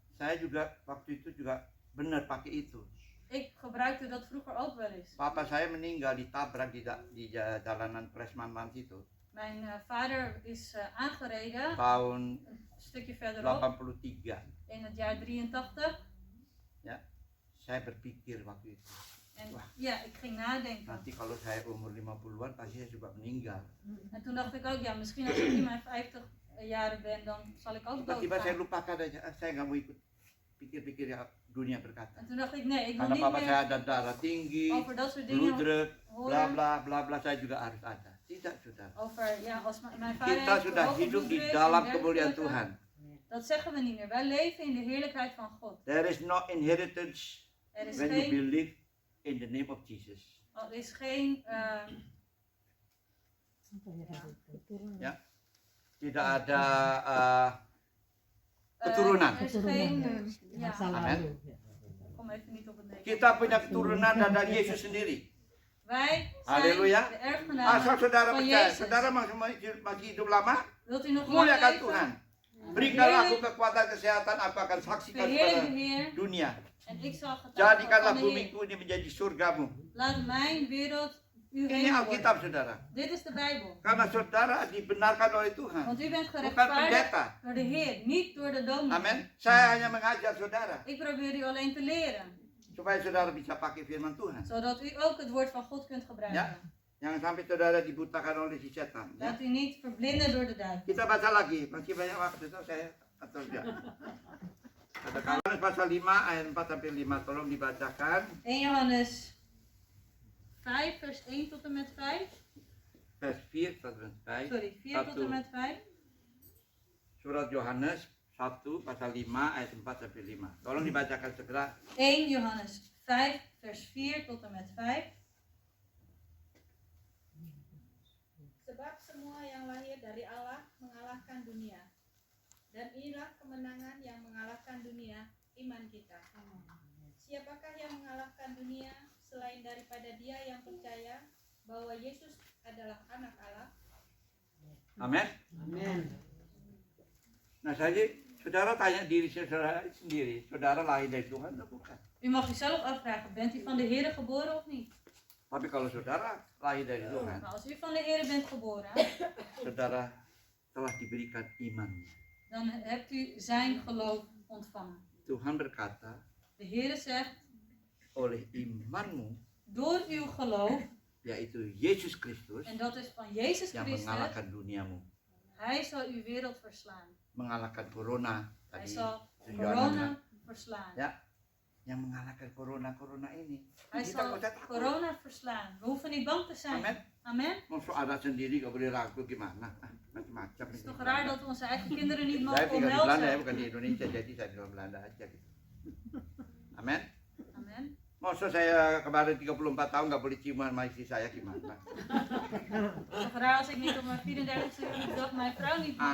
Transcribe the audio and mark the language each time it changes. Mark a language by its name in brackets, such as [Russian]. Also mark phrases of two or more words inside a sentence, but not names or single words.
[Indonesian] Saya juga waktu itu juga benar pakai itu. [Dutch] Ik gebruikte dat vroeger ook wel eens. [Indonesian] Papa saya meninggal ditabrak di jalanan Presmanman situ [Dutch] Mijn vader is aangereden, [Indonesian] tahun [Dutch] een stukje verderop, [Indonesian] 83. [Dutch] in het jaar 83. [Indonesian] Saya berpikir waktu itu, [Dutch] En [Indonesian] Wah. [Dutch] ja, ik ging nadenken. [Indonesian] nanti kalau saya umur 50-an pasti saya juga meninggal. [Dutch] En toen dacht ik ook, ja, misschien als ik in mijn 50 jaren ben, dan zal ik ook [Indonesian] Tiba-tiba saya [Dutch] doodgaan. [Indonesian] lupakan aja, saya nggak mau ikut pikir-pikir yang dunia berkata. [Dutch] En toen dacht ik, nee, ik wil [Indonesian] Karena [Dutch] niet [Indonesian] papa saya [Dutch] meer [Indonesian] ada darah tinggi, [Dutch] over dat soort bloed dingen druk, bla horen. [Indonesian] bla bla bla, saya juga harus ada. Tidak, saudara. [Dutch] Over, ja, als mijn vader [Indonesian] Kita [Dutch] heeft [Indonesian] sudah [Dutch] hoge [Indonesian] hidup di [Dutch] bloeddruk [Indonesian] dalam [Dutch] en [Indonesian] kemuliaan [Dutch] dergelijke. [Indonesian] Tuhan. [Dutch] Dat zeggen we niet meer. Wij leven in de heerlijkheid van God. [English] There is no inheritance [Dutch] Er is [English] when you [Dutch] geen, [English] believe in the name of Jesus. [Dutch] er is geen [Indonesian] Tidak ada keturunan. [Dutch] Er is geen, ja, [Indonesian] Masa [Dutch] Amen. [Indonesian] lalu. [Dutch] ik kom even niet op het Nederlands. [Indonesian] Kita punya keturunan dari Yesus sendiri. [Dutch] Wij zijn Halleluja. de erfgenamen [Indonesian] Asal saudara [Dutch] van [Indonesian] percaya, [Dutch] Jezus. [Indonesian] saudara masih hidup lama, [Dutch] Wilt u nog lang [Indonesian] muliakan [Dutch] leven? [Indonesian] Tuhan. Berikanlah aku kekuatan kesehatan, aku akan saksikan [Dutch] Verheerlijk [Indonesian] kepada [Dutch] de Heer [Indonesian] dunia. [Dutch] en ik zal getuigen [Indonesian] Jadikanlah [Dutch] van de Heer. [Indonesian] bumiku ini menjadi surgamu. [Dutch] Laat mijn wereld uw [Indonesian] Ini [Dutch] hemel worden. [Indonesian] Alkitab, saudara. [Dutch] Dit is de Bijbel. [Indonesian] Karena saudara dibenarkan oleh Tuhan, [Dutch] Want u bent [Indonesian] bukan [Dutch] gerechtvaardigd [Indonesian] pendeta. [Dutch] door de Heer, niet door de dominee. [Indonesian] Amin. Saya hanya mengajar saudara [Dutch] Ik probeer u alleen te leren, [Indonesian] supaya saudara bisa pakai firman Tuhan. [Dutch] zodat u ook het woord van God kunt gebruiken. [Indonesian] Ya. Jangan sampai saudara dibutakan oleh si setan. Ya. [Dutch] Laat u niet verblinden door de duivel. [Indonesian] Kita baca lagi, masih banyak waktu itu saya atau enggak. Kata Yohanes pasal 5 ayat 4 sampai 5, tolong dibacakan. [Dutch] 1 Johannes 5 vers 1 tot en met 5. Vers 4 tot en met 5. Sorry, 4 tot en met 5. [Indonesian] Surat Yohanes 1 pasal 5 ayat 4 sampai 5. Tolong dibacakan segera. [Dutch] 1 Johannes 5 vers 4 tot en met 5. [Indonesian] Sebab semua yang lahir dari Allah mengalahkan dunia. Dan inilah kemenangan yang mengalahkan dunia, iman kita. Siapakah yang mengalahkan dunia selain daripada dia yang percaya bahwa Yesus adalah anak Allah? Amin. Amin. Nah, saudara tanya diri saudara sendiri, saudara lahir dari Tuhan atau bukan? [Dutch] U mag uzelf afvragen, bent u van de Heer geboren of niet? [Indonesian] Tapi kalau saudara lahir dari Tuhan, [Dutch] Nou, als u van de Heer bent geboren, [Indonesian] saudara telah diberikan imannya. [Dutch] dan hebt u zijn geloof ontvangen. [Indonesian] Tuhan berkata, [Dutch] De Heer zegt, [Indonesian] oleh imanmu, [Dutch] door uw geloof, [Indonesian] yaitu Yesus Kristus, [Dutch] en dat is van Jezus [Indonesian] yang [Dutch] Christus, [Indonesian] mengalahkan duniamu, [Dutch] Hij zal uw wereld verslaan. [Indonesian] mengalahkan corona [Dutch] Hij [Indonesian] tadi, [Dutch] zal [Indonesian] tujuannya, [Dutch] corona verslaan. [Indonesian] ya, yang mengalahkan corona ini. [Dutch] Hij [Indonesian] Kita [Dutch] zal [Indonesian] nggak usah takut. [Dutch] corona verslaan. We hoeven niet bang te zijn. [Indonesian] Amin. [Dutch] Amen. [Indonesian] Mau ada sendiri gak boleh ragu gimana? Macam-macam. [Dutch] Het is toch raar dat we onze eigen kinderen niet [Indonesian] Saya [Dutch] mogen [Indonesian] tinggal di Belanda ya, [Dutch] omhelzen. [Indonesian] bukan di Indonesia, jadi saya di Belanda aja gitu. Amin. [Dutch] Amen. [Indonesian] Masa saya kemarin 34 tahun gak boleh ciuman sama istri saya gimana? [Dutch] Het is toch raar als ik niet op mijn 34e dag mijn vrouw niet mag